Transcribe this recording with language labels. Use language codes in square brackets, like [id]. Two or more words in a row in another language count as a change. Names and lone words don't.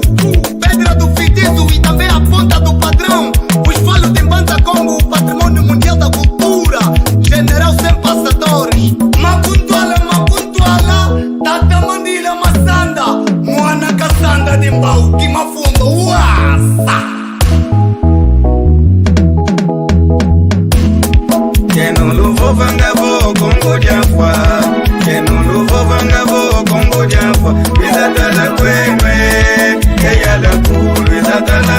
[pt] Pedra do Fitizo e também a ponta do padrão. Os falos de Mbanza Congo, o patrimônio mundial da cultura. General sem passadores. Mapuntuala, Tata Mandila Massanda. Moana Cassanda de Mbau, que mafundo, uasa. [kg] Keno luvo vangabo kongo jafwa keno luvo vangabo kongo jafwa bizatala kwenwe eyala kulu bizatala